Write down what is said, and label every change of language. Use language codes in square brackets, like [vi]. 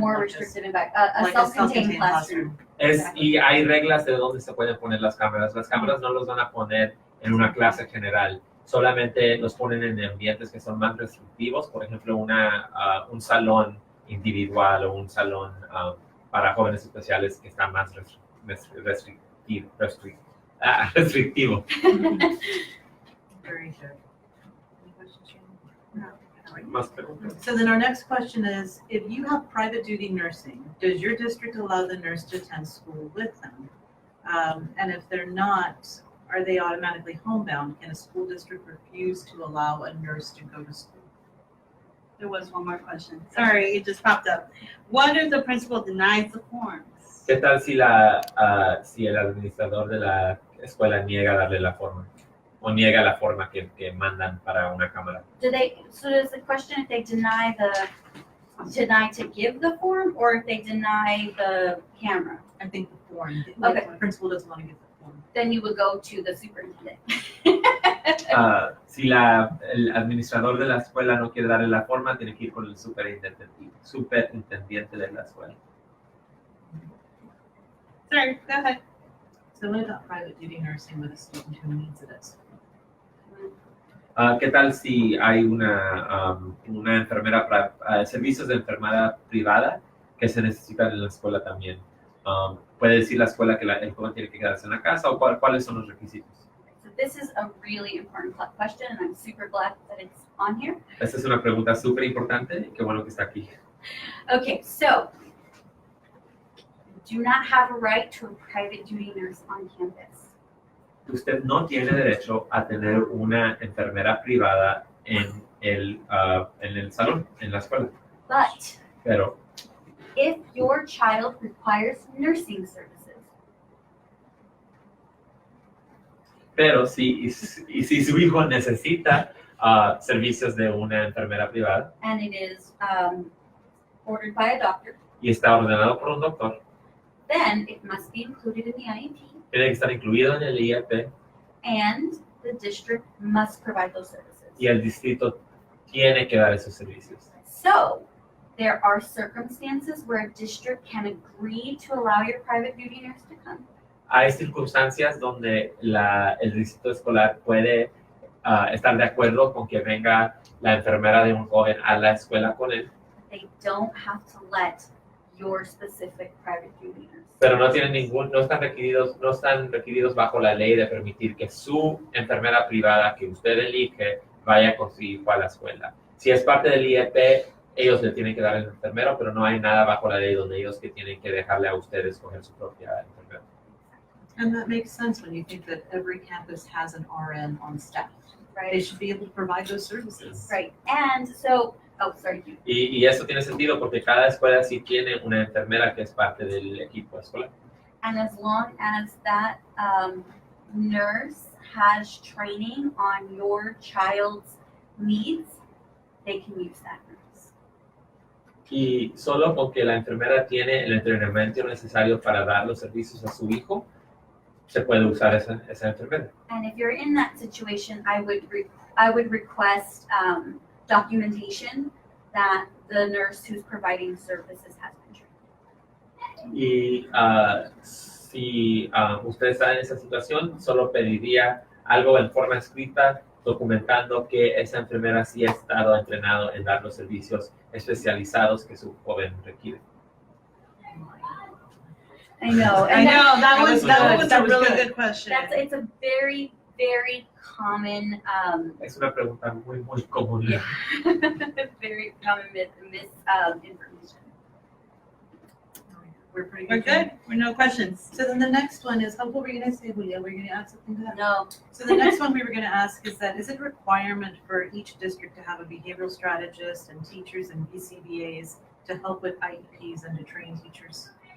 [en] more restrictive environment, a self-contained classroom. [es] Y hay reglas de dónde se pueden poner las cámaras. Las cámaras no los van a poner en una clase general. Solamente los ponen en ambientes que son más restrictivos. Por ejemplo, un salón individual o un salón para jóvenes especiales que está más restrictivo. [en] Very good. Any questions, Shannon? No. All right. [es] Más preguntas. [en] So then our next question is, if you have private duty nursing, does your district allow the nurse to attend school with them? And if they're not, are they automatically homebound? Can a school district refuse to allow a nurse to go to school? There was one more question. Sorry, it just popped up. What if the principal denies the forms? [es] ¿Qué tal si el administrador de la escuela niega darle la forma? O niega la forma que mandan para una cámara. [en] So does the question if they deny to give the form, or if they deny the camera? I think the form. Okay. The principal doesn't want to give the form. Then you would go to the superintendent. [es] Si el administrador de la escuela no quiere darle la forma, tiene que ir con el superintendente de la escuela. [en] Sorry, go ahead. So what about private duty nursing with a student who needs it at school? [es] ¿Qué tal si hay una enfermera, servicios de enfermera privada que se necesitan en la escuela también? ¿Puede decir la escuela que el joven tiene que quedarse en la casa o cuáles son los requisitos? [en] So this is a really important question, and I'm super glad that it's on here. [es] Esta es una pregunta súper importante y qué bueno que está aquí. [en] Okay, so do not have a right to a private duty nurse on campus. [es] Usted no tiene derecho a tener una enfermera privada en el salón, en la escuela. [en] But [es] Pero [en] if your child requires nursing services, [es] si su hijo necesita servicios de una enfermera privada [en] and it is ordered by a doctor, [es] y está ordenado por un doctor, [en] then it must be included in the IEP, [es] tiene que estar incluido en el IEP [en] and the district must provide those services. [es] y el distrito tiene que dar esos servicios. [en] So there are circumstances where a district can agree to allow your private duty nurse to come. [es] Hay circunstancias donde el distrito escolar puede estar de acuerdo con que venga la enfermera de un joven a la escuela con él, [en] They don't have to let your specific private duty nurse. [es] pero no están requeridos bajo la ley de permitir que su enfermera privada que usted elige vaya con su hijo a la escuela. Si es parte del IEP, ellos le tienen que dar el enfermero, pero no hay nada bajo la ley donde ellos que tienen que dejarle a usted escoger su propia enfermera. [en] And that makes sense when you think that every campus has an RN on staff. They Right. should be able to provide those services. Right. And so, sorry. [es] Y eso tiene sentido porque cada escuela sí tiene una enfermera que es parte del equipo escolar. [en] And as long as that nurse has training on your child's needs, they can use that nurse. [es] Y solo porque la enfermera tiene el entrenamiento necesario para dar los servicios a su hijo, se puede usar esa enfermera. [en] And if you're in that situation, I would request documentation that the nurse who's providing services has been trained. [es] Y si usted está en esa situación, solo pediría algo en forma escrita documentando que esa enfermera sí ha estado entrenado en dar los servicios especializados que su joven requiere. [en] I know. I know, that was a was really good. good question. It's a very, very common, [es] Es una pregunta muy común. [en] yeah, very common misinformation. We're pretty We're good, we're no questions. So then the next one is, what were we going to say, Julia? Were you going to add something to that? No, So the next one we were going to ask is that, is it a requirement for each district to have a behavioral strategist and teachers and BCBAs to help with IEPs and to train teachers?